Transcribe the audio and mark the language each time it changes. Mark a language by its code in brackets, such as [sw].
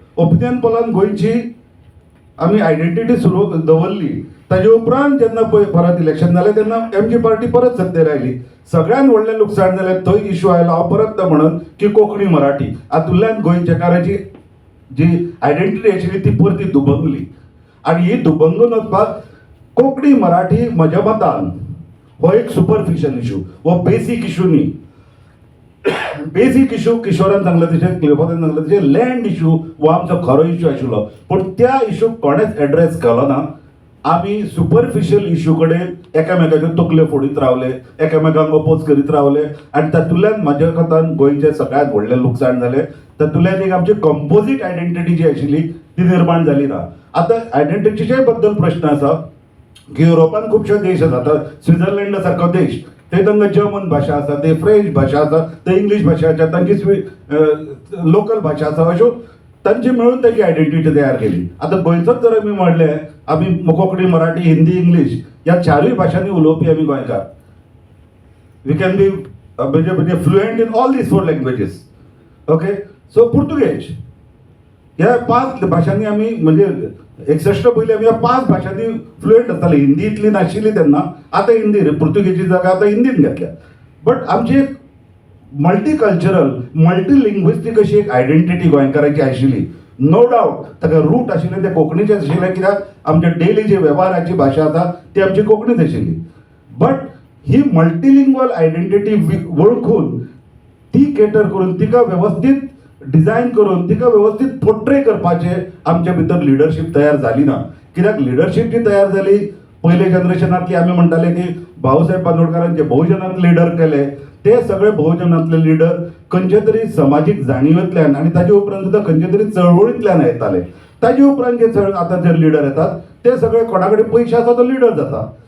[kok] ओपिनियन पोलान गोंयची आमी आयडेंटिटी सुरू दवरली. ताजे उपरांत जेन्ना पळय परत इलेक्शन जालें तेन्ना एमजी पार्टी परत सत्तेर आयली. सगळ्यान व्हडलें लुकसाण जालें थंय इश्यू आयलो, हांव परत तो म्हणन की कोंकणी मराठी. हातूंतल्यान गोंयचेकाराची जी आयडेंटिटी आशिल्ली ती परती दुबंगली. आनी ही दुबंगून वचपाक कोंकणी मराठी म्हज्या मतान हो एक सुपरफिशियल इश्यू, हो बेसीक इश्यू न्ही. बेसीक इश्यू किशोरान सांगलें तशें, क्लियोपात्रान सांगलें तशें लँड इश्यू हो आमचो खरो इश्यू आशिल्लो. पूण त्या इश्यूक कोणेच एड्रेस केलो ना. आमी सुपरफिशियल इश्यू कडेन एकामेकाच्यो तकल्यो फोडीत रावले, एकामेकांक अपोज करीत रावले, आनी तातूंतल्यान म्हाज्या कोतान गोंयचें सगळ्यांत व्हडलें लुकसाण जालें. तातूंतल्यान एक आमची कंपोजीट आयडेंटिटी जी आशिल्ली ती निर्माण जाली ना. आतां आयडेंटिटीचे बद्दल प्रश्न आसा की युरोपान खुबशे देश आसात. आतां स्वित्झर्लंड सारको देश, थंय तांकां जर्मन भाशा आसा, थंय फ्रेंच भाशा आसा, थंय इंग्लीश भाशा आसा, तांची लोकल भाशा आसा, अश्यो तांची मेळून ताची आयडेंटिटी तयार केली. आतां गोंयचोच जर आमी म्हणलें, आमी कोंकणी, मराठी, हिंदी, इंग्लीश ह्या चारूय भाशांनी उलोवपी आमी गोंयकार. [en] We can be म्हणजे fluent in all these 4 languages. [kok] Okay, सो पुर्तुगेज ह्या 5 भाशांनी आमी, म्हणजे 61 पयलीं आमी ह्या 5 भाशांनी फ्लुएंट आसताले. हिंदी इतली नाशिल्ली तेन्ना, आतां हिंदी, पुर्तुगेजी जागा आतां हिंदीन घेतल्या. बट आमची एक मल्टी कल्चरल, मल्टी लिंग्विस्टीक अशी एक आयडेंटिटी गोंयकाराची आशिल्ली. नो डावट ताका रूट आशिल्ले ते कोंकणीचे आशिल्ले, कित्याक आमचे डेली जे वेव्हाराची भाशा आसा ती आमची कोंकणीच आशिल्ली. बट ही मल्टीलिंग्वल आयडेंटिटी वळखून ती केटर करून तिका वेवस्थीत डिझायन करून तिका व्यवस्थित पोर्ट्रे करपाचे आमच्या भितर लिडरशीप तयार जाली ना. कित्याक लिडरशीप जी तयार जाली पयले जनरेशनांतली, आमी म्हणटाले की भाऊसाहेब बांदोडकरांचे बहुजनांत लिडर केले, ते सगळे बहुजनांतले लिडर खंयचे तरी समाजीक जाणीवेंतल्यान आनी ताजे उपरांत सुद्दां खंयचे तरी चळवळींतल्यान येताले. ताजे उपरांत जे आतां जे लिडर येतात ते सगळे कोणा कडेन पयशे आसा तो लिडर जाता.